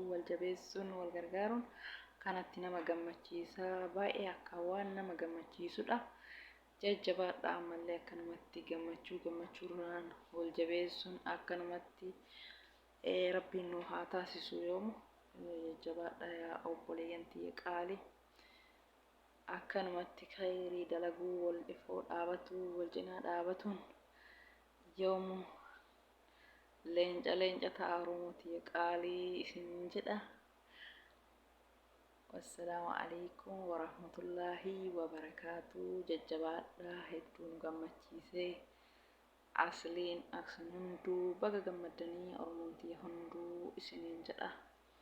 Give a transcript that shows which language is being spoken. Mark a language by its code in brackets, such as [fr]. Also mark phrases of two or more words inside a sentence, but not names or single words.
[om] wal jabeessuun wal gargaaruun kanatti nama gammachiisa baay'ee akka waan nama gammachiisudha jajjabaadha ammallee akkanumatti gammachuurraan wal jabeessuun akkanumatti rabbiin nu haa taasisu yoomu jajjabaadha yaa obboleeyyantii qaalii akkanumatti khayrii dalaguu wal ifoo dhaabatu wal cinaa dhaabatuun yoomu leenca ta'a Oromootii qaalii isin jedha [ar] والسلام عليكم ورحمة الله وبركاته [om] jajjabaadha hedduu nu gammachiisee asliin aksan hunduu baga gammaddanii Oromootii hunduu isiniin jedha